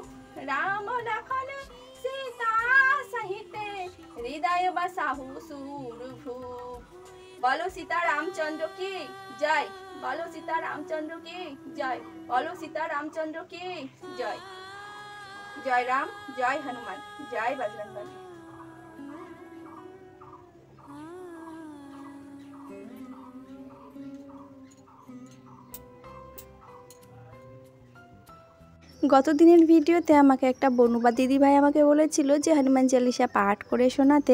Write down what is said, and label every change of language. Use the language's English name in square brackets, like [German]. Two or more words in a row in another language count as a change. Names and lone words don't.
[Hindi] राम लखन सीता सहित, हृदय बसाहु सूरभूप। बोलो सीता रामचंद्र की जय, बोलो सीता रामचंद्र की जय, बोलो सीता रामचंद्र की जय। जय राम, जय हनुमान, जय बजरंगबली। [Bangla] গত দিনের ভিডিওতে আমাকে একটা বনুবা দিদিভাই আমাকে বলেছিল যে হনুমান চালিসা পাঠ করে শোনাতে।